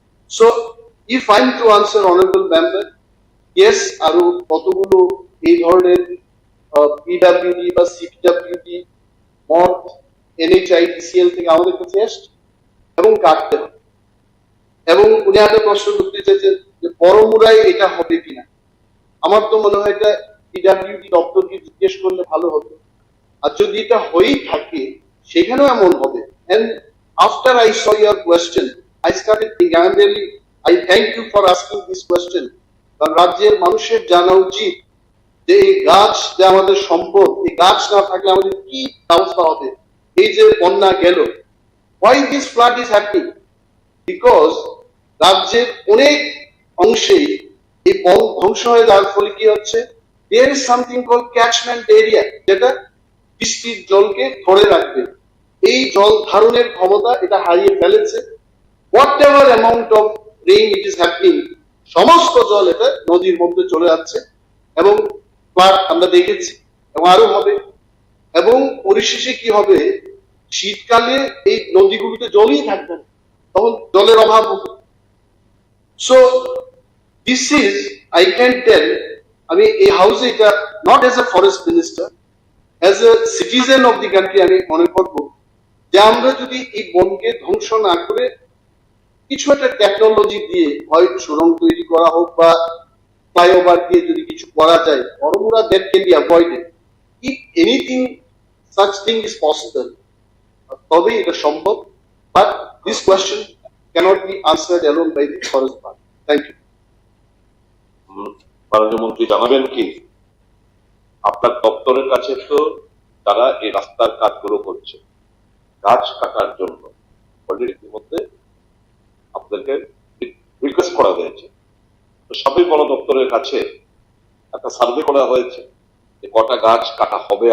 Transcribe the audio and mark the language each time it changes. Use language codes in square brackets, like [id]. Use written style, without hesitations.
[en] so if I am to answer honourable member, yes, [bn] আরো কতগুলো এই ধরনের পিডাব্লিউডি বা সিপিডাব্লিউডি মঠ এনএইচআইডিসিএল থেকে আমাদের কাছে এসছে এবং কাটতে হবে। এবং উনি একটা প্রশ্ন করতে চেয়েছেন যে বড়মুড়ায় এটা হবে কিনা। আমার তো মনে হয় এটা পিডাব্লিউডি দপ্তরকে জিজ্ঞেস করলে ভালো হবে। আর যদি এটা হয়েই থাকে সেখানেও এমন হবে। [en] And after I saw your question, I started thinking, I thank you for asking this question. [bn] কারণ রাজ্যের মানুষের জানা উচিত যে এই গাছ যে আমাদের সম্পদ, এই গাছ না থাকলে আমাদের কি ব্যবস্থা হবে। এই যে বন্যা গেল, [en] why this flood is happening? Because [bn] রাজ্যের অনেক অংশেই এই বন ধ্বংস হয়ে যাওয়ার ফলে কি হচ্ছে, [en] there is something called catchment area, [bn] যেটা বৃষ্টির জলকে ধরে রাখবে। এই জল ধারণের ক্ষমতা এটা হারিয়ে ফেলেছে। [en] whatever amount of rain it is happening, [bn] সমস্ত জল এটা নদীর মধ্যে চলে যাচ্ছে এবং ফ্লাড আমরা দেখেছি এবং আরো হবে। এবং পরিশেষে কি হবে, শীতকালে এই নদীগুলোতে জলই থাকবে না, তখন জলের অভাব হবে। [en] so this is, I can tell, [bn] আমি এই হাউসে এটা [en] not as a forest minister, as a citizen of the country [bn] আমি মনে করবো যে আমরা যদি এই বনকে ধ্বংস না করে কিছু একটা টেকনোলজি দিয়ে, হয় সুড়ং তৈরি করা হোক বা ফ্লাইওভার দিয়ে যদি কিছু করা যায়, Baramura [en] That can be avoided. If anything such thing is possible, [bn] তবেই এটা সম্ভব। [en] But this question cannot be answered alone by the forest department. Thank you. [bn] মাননীয় মন্ত্রী জানাবেন কি, আপনার দপ্তরের কাছে তো যারা এই রাস্তার কাজগুলো করছে গাছ কাটার জন্য অলরেডি ইতিমধ্যে আপনাদেরকে রিকোয়েস্ট করা হয়েছে, তো সবই বন দপ্তরের কাছে একটা সার্ভে করা হয়েছে যে কটা গাছ কাটা হবে।